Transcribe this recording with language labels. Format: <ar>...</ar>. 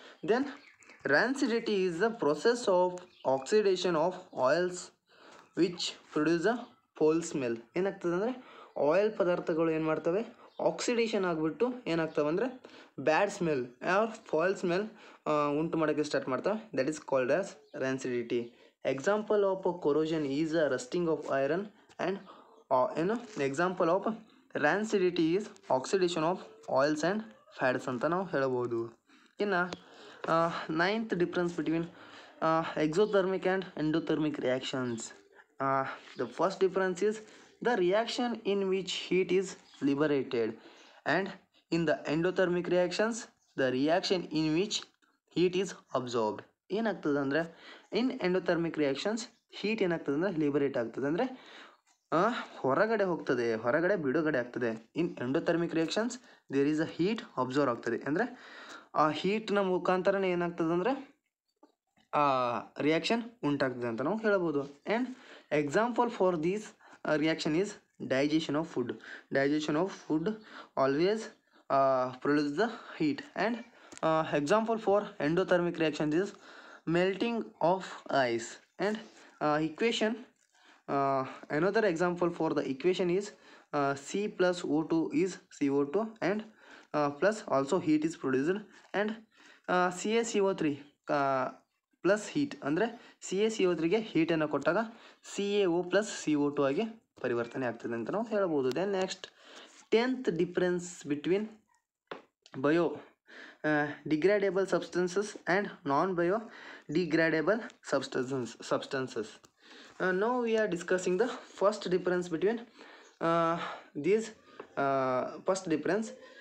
<en>Then rancidity is the process of oxidation of oils which produce a foul smell.</en> <kn>ಏನಾಗ್ತದೆ ಅಂದರೆ oil ಪದಾರ್ಥಗಳು ಏನು ಮಾಡ್ತವೆ, ಆಕ್ಸಿಡೇಷನ್ ಆಗಿಬಿಟ್ಟು ಏನಾಗ್ತವೆ ಅಂದರೆ bad smell R fall smell ಉಂಟು ಮಾಡೋಕ್ಕೆ ಸ್ಟಾರ್ಟ್ ಮಾಡ್ತವೆ.</kn> <en>That is called as rancidity. Example of corrosion is a rusting of iron and example of rancidity is oxidation of oils and fats</en> <kn>ಅಂತ ನಾವು ಹೇಳ್ಬೋದು.</kn> <en>ಇನ್ನು ninth difference between exothermic and endothermic reactions. The first difference is the reaction in which heat is liberated, and in the endothermic reactions the reaction in which heat is absorbed.</en> <kn>ಏನಾಗ್ತದೆ ಅಂದರೆ ಇನ್ endothermic reactions heat ಏನಾಗ್ತದೆ ಅಂದರೆ liberate ಆಗ್ತದೆ, ಅಂದರೆ ಹೊರಗಡೆ ಬಿಡುಗಡೆ ಆಗ್ತದೆ. ಇನ್ endothermic reactions there is a heat observe ಆಗ್ತದೆ, ಅಂದರೆ ಆ ಹೀಟ್ನ ಮುಖಾಂತರನೇ ಏನಾಗ್ತದೆ ಅಂದರೆ ಆ ರಿಯಾಕ್ಷನ್ ಉಂಟಾಗ್ತದೆ ಅಂತ ನಾವು ಹೇಳ್ಬೋದು.</kn> <en>And example for these reaction is digestion of food. Digestion of food always produce the heat. And example for endothermic reactions is melting of ice. And equation, another example for the equation is C plus O2 is CO2 and plus also heat is produced, and CaCO3 plus heat</en> <kn>ಅಂದರೆ CaCO3ಗೆ ಹೀಟನ್ನು ಕೊಟ್ಟಾಗ CaO plus CO2 ಆಗಿ ಪರಿವರ್ತನೆ ಆಗ್ತದೆ ಅಂತ ನಾವು ಹೇಳ್ಬೋದು.</kn> <en>Then next 10th difference between biodegradable substances and non biodegradable substances. Now we are discussing the first difference between these. First difference,</en>